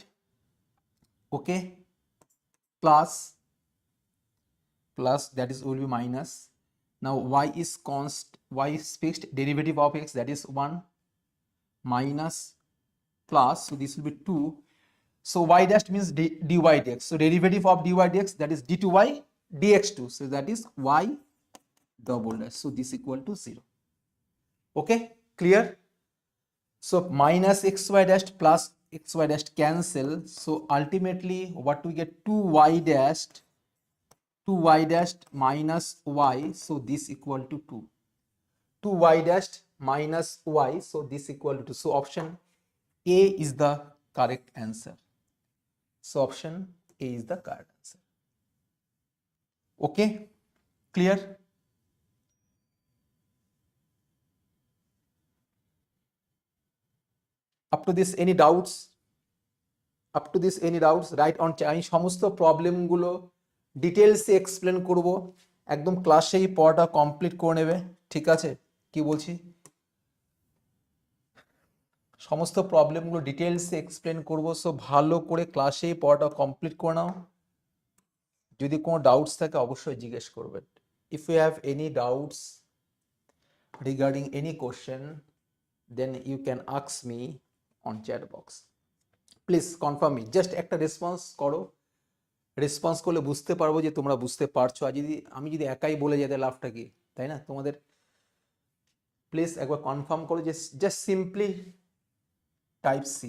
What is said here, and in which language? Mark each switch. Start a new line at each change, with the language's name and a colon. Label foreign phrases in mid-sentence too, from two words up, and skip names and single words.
English: Okay, plus that is will be minus, now y is constant, y is fixed, derivative of x, that is 1, minus plus, so this will be 2, so y dash means dy dx, so derivative of dy dx, that is d2y dx2, so that is y double dash, so this equal to 0. Okay, clear? So minus xy dash plus xy dash cancel, so ultimately what we get, 2y dash minus y, so this equal to 2, 2y dash minus y, so this equal to 2, so option A is the correct answer. So option A is the correct answer. Okay, clear? Up to this any doubts? Write on chat.
Bangla: আমি সমস্ত প্রবলেম গুলো ডিটেইলসে এক্সপ্লেন করব, একদম ক্লাসেই পড়াটা কমপ্লিট করে নেবে, ঠিক আছে? কি বলছি? সমস্ত প্রবলেমগুলো ডিটেলসে এক্সপ্লেন করবো। সো ভালো করে ক্লাসে পড়াটা কমপ্লিট করে নাও। যদি কোনো ডাউটস থাকে অবশ্যই জিজ্ঞেস করবেন।
English: If you have any doubts regarding any question then you can ask me on chat box. please confirm me, just
Bangla: একটা রেসপন্স করো। রেসপন্স করলে বুঝতে পারবো যে তোমরা বুঝতে পারছো। আর যদি আমি যদি একাই বলে যেতে লাভটা কি, তাই না? তোমাদের প্লিজ একবার কনফার্ম করো যে
English: just simply type C.